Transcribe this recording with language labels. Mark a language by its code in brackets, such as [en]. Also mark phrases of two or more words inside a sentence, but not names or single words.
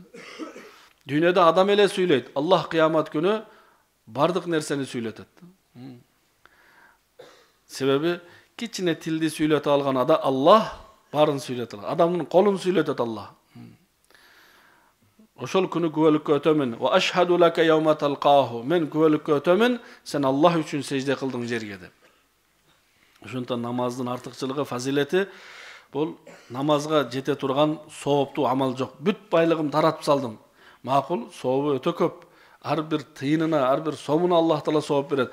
[ky] Дүйнөдө адам эле сүйлөйт. Аллах кыямат күнү бардык нерсени сүйлөтөт. Себеби кичине тилди сүйлөтө алган Аллах барын сүйлөтө алат. Адамдын колун сүйлөтөт Аллах. Ошол күнү күбөлүккө өтөмүн. [ar] وأشهد لك يوم تلقاه. [ky] Мен күбөлүккө өтөмүн, сен Аллах үчүн сежде кылдың жерге деп. Ошондон намаздын артыкчылыгы, фазилети бул намазга жете турган сооптуу амал жок. Бүт байлыгым таратып салдым. Макул, сообу өтө көп. Ар бир тыйынына, ар бир сомуна Аллах Таала сооп берет.